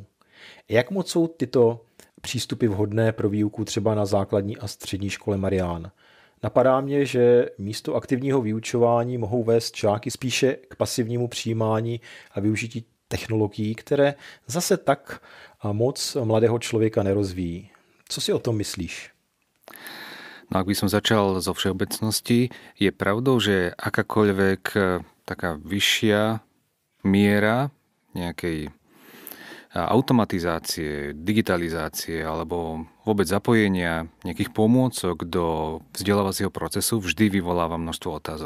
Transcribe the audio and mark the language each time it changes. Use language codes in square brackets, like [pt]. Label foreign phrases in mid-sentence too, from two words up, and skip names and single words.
[cs] Jak moc jsou tyto přístupy vhodné pro výuku třeba na základní a střední škole, Marián? Napadá mě, že místo aktivního vyučování mohou vést žáky spíše k pasivnímu přijímání a využití technologií, které zase tak moc mladého člověka nerozvíjí. Co si o tom myslíš? [sk] No, ak by som začal zo všeobecnosti, je pravdou, že akákoľvek taká vyššia miera nejakej automatizácie, digitalizácie alebo vôbec zapojenia nejakých pomôcok do vzdelávacieho procesu vždy vyvoláva množstvo otázok.